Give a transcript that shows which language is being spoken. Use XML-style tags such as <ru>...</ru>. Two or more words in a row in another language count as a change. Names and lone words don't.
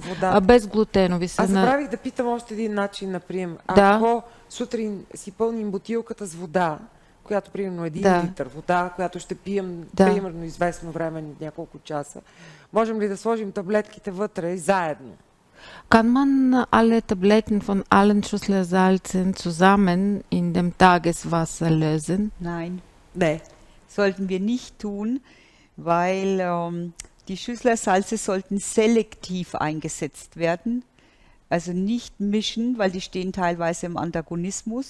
<bg>вода. А без глутенови са Аз забравих да питам още един начин на прием. Да. Ако сутрин си пълним бутилката с вода, която примерно 1 Да. литър вода, която ще пием Да. примерно известно време, няколко часа, можем ли да сложим таблетките вътре заедно?</bg> <de>Kann man alle Tabletten von allen Schüsslersalzen zusammen in dem Tageswasser lösen? Nein,</de> <bg>Не.</bg> <de>sollten wir nicht tun, weil die Schüsslersalze sollten selektiv eingesetzt werden, also nicht mischen, weil die stehen teilweise im Antagonismus.</de>